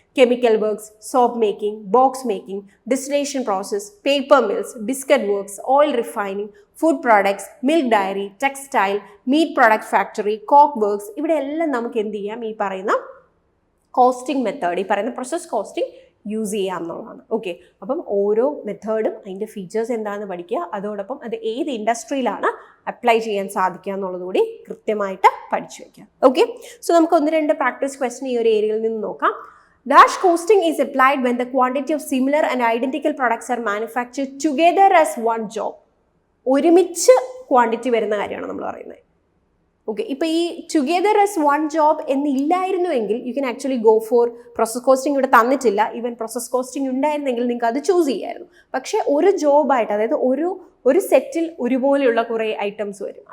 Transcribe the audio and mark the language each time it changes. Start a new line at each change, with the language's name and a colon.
Malayalam: Chemical works, soap making, box making, distillation process, paper mills, biscuit works, oil refining, food products, milk diary, textile, meet product factory, coke works, ഇവിടെ എല്ലാം നമുക്ക് എന്ത് ചെയ്യാം, ഈ പറയുന്ന costing method, ഈ പറയുന്ന പ്രോസസ് കോസ്റ്റിംഗ് യൂസ് ചെയ്യാം എന്നുള്ളതാണ്. ഓക്കെ, അപ്പം ഓരോ മെത്തേഡും അതിൻ്റെ ഫീച്ചേഴ്സ് എന്താണെന്ന് പഠിക്കുക, അതോടൊപ്പം അത് ഏത് ഇൻഡസ്ട്രിയിലാണ് അപ്ലൈ ചെയ്യാൻ സാധിക്കുക എന്നുള്ളതുകൂടി കൃത്യമായിട്ട് പഠിച്ചു വയ്ക്കുക. ഓക്കെ, സോ നമുക്ക് 1-2 പ്രാക്ടീസ് ക്വസ്റ്റ്യൻ ഈ ഒരു ഏരിയയിൽ നിന്ന് നോക്കാം.
English: Dash costing is applied when the quantity of similar and identical products are manufactured together as one job.
Malayalam: ഒരുമിച്ച് ക്വാണ്ടിറ്റി വരുന്ന കാര്യമാണ് നമ്മൾ പറയുന്നത്. ഓക്കെ, ഇപ്പോൾ ഈ
English: together as one job
Malayalam: എന്നില്ലായിരുന്നുവെങ്കിൽ
English: You can actually go for process costing.
Malayalam: ഇവിടെ തന്നിട്ടില്ല, even process costing ഉണ്ടായിരുന്നെങ്കിൽ നിങ്ങൾക്ക് അത് ചൂസ് ചെയ്യായിരുന്നു. പക്ഷേ ഒരു ജോബായിട്ട്, അതായത് ഒരു സെറ്റിൽ ഒരുപോലെയുള്ള കുറേ ഐറ്റംസ് വരും.